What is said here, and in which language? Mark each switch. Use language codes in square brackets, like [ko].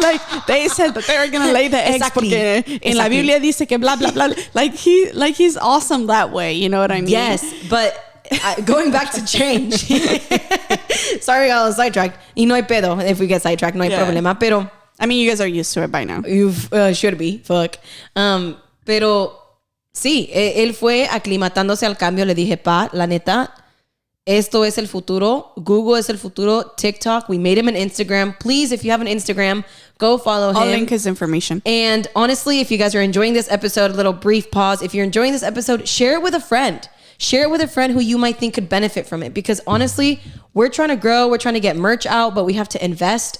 [en] Like they said that they're gonna lay the eggs [es] porque en la Biblia dice que blah blah [en] blah. Like he's awesome that way, you know what I mean? Yes, but going back to change. Sorry, I was sidetracked. [es] Y no hay pedo. [en] If we get sidetracked, [es] no hay problema. Pero, [en] I mean, you guys are used to it by now. You should be. Fuck. [es] Pero sí, él fue aclimatándose al cambio. Le dije, la neta, esto es el futuro. Google es el futuro. TikTok. [en] We made him an Instagram. Please, if you have an Instagram, go follow him. I'll link his information. And honestly, if you guys are enjoying this episode, a little brief pause. If you're enjoying this episode, share it with a friend. Share it with a friend who you might think could benefit from it. Because honestly, we're trying to grow. We're trying to get merch out, but we have to invest.